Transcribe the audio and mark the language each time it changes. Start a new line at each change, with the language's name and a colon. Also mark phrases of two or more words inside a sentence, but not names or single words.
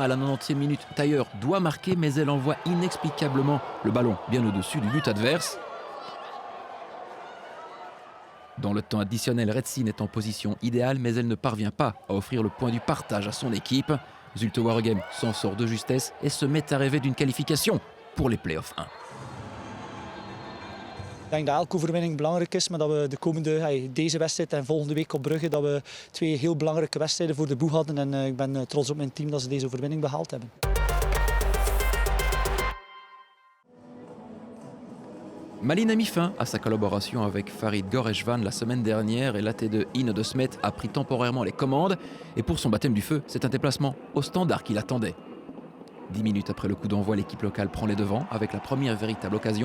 French: À la 90e minute, Tailleur doit marquer, mais elle envoie inexplicablement le ballon bien au-dessus du but adverse. Dans le temps additionnel, Retsyn est en position idéale, mais elle ne parvient pas à offrir le point du partage à son équipe. Zulte Waregem s'en sort de justesse et se met à rêver d'une qualification pour les play-offs 1.
Dutch: Ik denk dat elke overwinning belangrijk is, maar dat we deze wedstrijd en volgende week op Brugge dat we 2 heel belangrijke wedstrijden voor de boeg hadden. En ik ben trots op mijn team dat ze deze overwinning behaald hebben.
French: Malines a mis fin à sa collaboration avec Farid Goreshvan la semaine dernière et l'AT2 Ine de Smet a pris temporairement les commandes. Et pour son baptême du feu, c'est un déplacement au Standard qui l'attendait. 10 minutes après le coup d'envoi, l'équipe locale prend les devants avec la première véritable occasion.